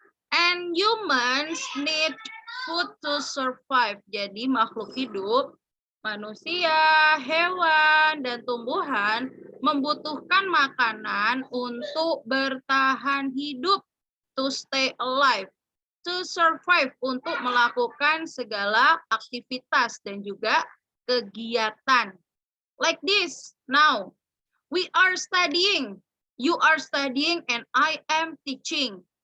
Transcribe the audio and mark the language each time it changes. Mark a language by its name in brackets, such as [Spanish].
[English] And humans need food to survive. [Indonesian] Jadi makhluk hidup, manusia, hewan, dan tumbuhan membutuhkan makanan untuk bertahan hidup, [English] to stay alive, to survive, [Indonesian] untuk melakukan segala aktivitas dan juga kegiatan. [English] Like this, now, we are studying, you are studying, and I am teaching.